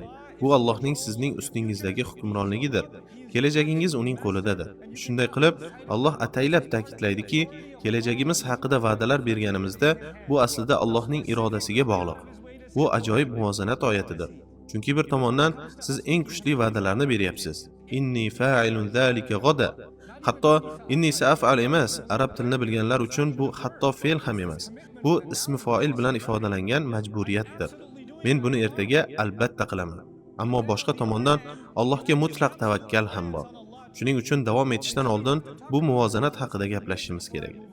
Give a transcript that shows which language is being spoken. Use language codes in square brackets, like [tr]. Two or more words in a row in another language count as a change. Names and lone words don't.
[uz] Bu Allohning sizning ustingizdagi hukmronligidir. Kelajagingiz uning qo'lidadir. Shunday qilib, Alloh ataylab ta'kidlaydiki, kelajagimiz haqida va'dalar berganimizda bu aslida Allohning irodasiga bog'liq. Bu ajoyib muvozanat oyatidir. Chunki bir tomondan siz eng kuchli va'dalarni beryapsiz. [ar] إني فاعل ذلك غدا. [uz] Hatto [ar] إني سأفعل [uz] emas, arab tilini bilganlar uchun bu hatto fe'l ham emas. Bu ismi fa'il bilan ifodalangan majburiyatdir. Men buni ertaga albatta qilaman. Ammo boshqa tomondan Allohga mutlaq tavakkal ham bor. Shuning uchun davom etishdan oldin bu muvozanat haqida gaplashishimiz kerak.